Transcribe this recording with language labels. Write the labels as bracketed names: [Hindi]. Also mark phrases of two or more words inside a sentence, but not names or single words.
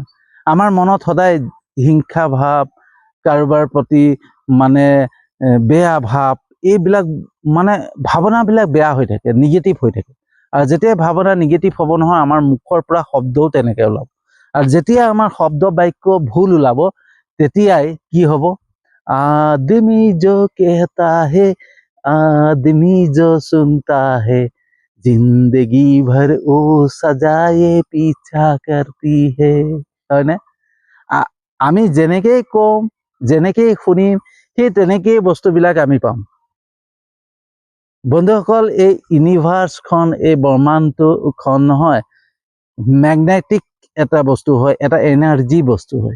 [Assamese] আমাৰ মনত সদায় হিংসা ভাৱ, কাৰোবাৰ প্ৰতি মানে বেয়া ভাৱ, এইবিলাক মানে ভাৱনাবিলাক বেয়া হৈ থাকে, নিগেটিভ হৈ থাকে। আৰু যেতিয়া ভাৱনা নিগেটিভ হ'ব নহয়, আমাৰ মুখৰ পৰা শব্দও তেনেকৈ ওলাব। আৰু যেতিয়া আমাৰ শব্দ বাক্য ভুল ওলাব, তেতিয়াই কি হ'ব, [Hindi] आदमी जो कहता है आदमी जो सुनता है जिंदगी भर ओ सजाए पीछा करती है, [Assamese] হয়নে? আমি যেনেকেই কম, যেনেকেই শুনিম, সেই তেনেকেই বস্তুবিলাক আমি পাম। বন্ধুসকল, এই ইউনিভাৰ্ছখন, এই ব্ৰহ্মাণ্ডখন নহয়, মেগনেটিক এটা বস্তু হয়, এটা এনাৰ্জি বস্তু হয়।